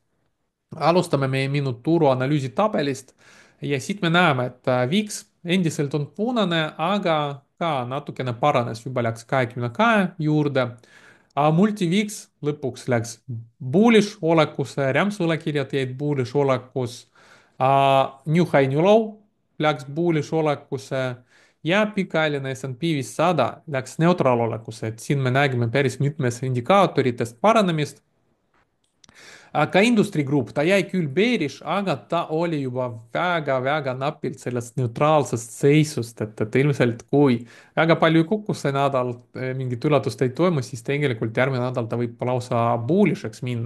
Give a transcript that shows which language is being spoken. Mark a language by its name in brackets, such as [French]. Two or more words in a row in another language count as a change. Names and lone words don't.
[Estonian] Alustame meie minu turuanalüüsi tabelist ja siit me näeme, et VIX endiselt on punane, aga ka natukene paranes, juba läks 22 juurde. Multivix lõpuks läks bullish olekusse, rämpsvõlakirjad jäid bullish olekus. [English] New high, new low [Estonian] läks bullish olekusse ja pikaajaline S&P 500 läks neutraalolekusse, et siin me nägime päris mitmes indikaatoritest paranemist. Ka [English] Industry Group, [Estonian] ta jäi küll bearish, aga ta oli juba väga-väga napilt sellest neutraalsest seisust, et ilmselt kui väga palju ei kukku see nädal, mingit üllatust ei toimu, siis tegelikult järgmine nädal ta võib lausa bullish'eks minna.